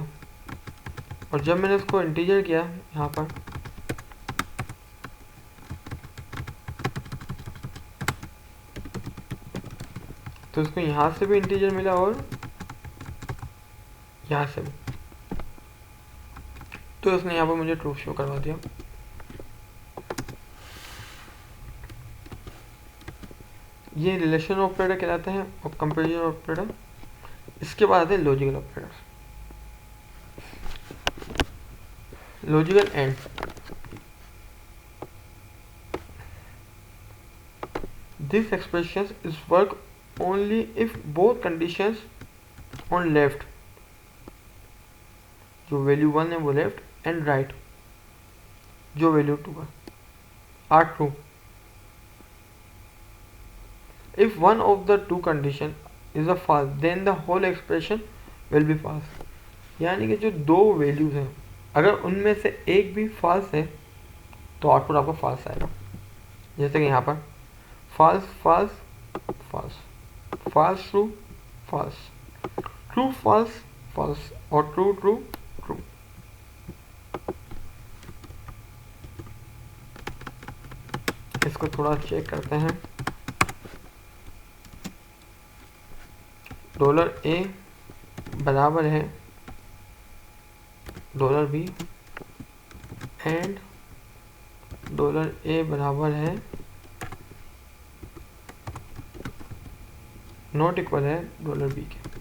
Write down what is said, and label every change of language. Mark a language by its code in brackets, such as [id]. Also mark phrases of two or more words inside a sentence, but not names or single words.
[hi] और जब मैंने उसको इंटीजर किया यहाँ पर, तो उसको यहाँ से भी इंटीजर मिला और यहाँ से भी, तो उसने यहाँ पर मुझे [en] true show [hi] करवा दिया। ये [en] relation operator [hi] कहलाते हैं और [en] comparison operator. [hi] इसके बाद आते हैं [en] logical operator. Logical AND, this expression is work only if both conditions on left, [hi] जो वैल्यू 1 है वो [en] left and right [hi] जो वैल्यू 2 है [en] are true. If one of the two condition is a false, then the whole expression will be false। [hi] यानी कि जो दो वैल्यूज हैं अगर उनमें से एक भी false है तो आउटपुट आपका false आएगा। जैसे कि यहाँ पर [en] false false false, false true false, true false false और true true [hi] true। इसको थोड़ा चेक करते हैं। $A बराबर है $B एंड $A बराबर है [en] not equal [hi] है $B के।